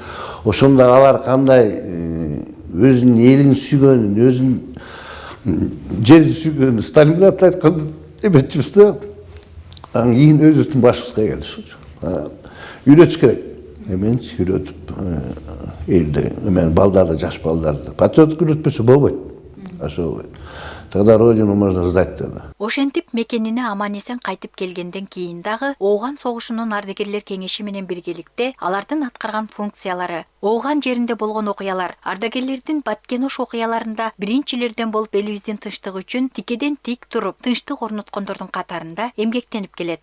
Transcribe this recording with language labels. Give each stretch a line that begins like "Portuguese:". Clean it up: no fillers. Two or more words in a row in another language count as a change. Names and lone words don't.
Kyrgyz: Ошондо алар кандай өзүнүн элин сүйгөнүн, өзүнүн жерин сүйгөнүн Сталинградта айтканды эметчүбүз да. Анан кийин өзүбүздүн башыбызга келди ошо. Үйрөтүш керек. Эменчи үйрөтүп, элди, эмен балдарды, жаш балдарды. Патриоттук үйрөтпөсө болбойт. Ошол.
Russian: Тогда родину можно сдать тогда.
Kyrgyz: Ошентип мекенине аман-эсен кайтып келгенден кийин дагы Ооган согушунун ардагерлер кеңеши менен биргеликте алардын аткарган функциялары, Ооган жеринде болгон окуялар, ардагерлердин Баткенош окуяларында биринчилерден болуп элибиздин тынчтыгы үчүн тикеден тик туруп, тынчтык орноткондордун катарында эмгектенип келет.